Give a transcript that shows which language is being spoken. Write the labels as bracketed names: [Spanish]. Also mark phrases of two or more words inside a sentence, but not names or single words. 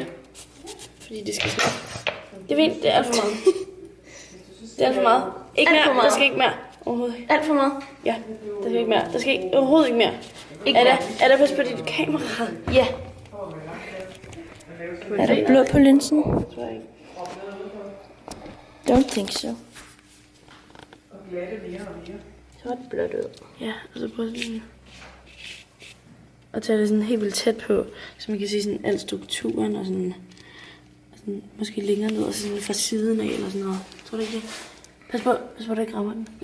[Danish] Fordi det skal smage. Det er fint. Det er alt for meget. Det er alt for meget. Ikke mere. Der skal ikke mere. Overhovedet ikke. Alt for meget? Ja. Der skal ikke mere. Der skal ikke, overhovedet ikke mere. Ikke er der pas på dit kamera? Ja. Er der blod på linsen? Tror jeg ikke. [English] Don't think so. [Danish] Og glatte mere og mere. Så er det blødt ud. Ja, og så prøv sådan at tage det sådan helt vildt tæt på, så man kan se sådan al strukturen og sådan måske længere ned og sådan fra siden af eller sådan noget. Tror du ikke det? Pas på, der ikke rammer den.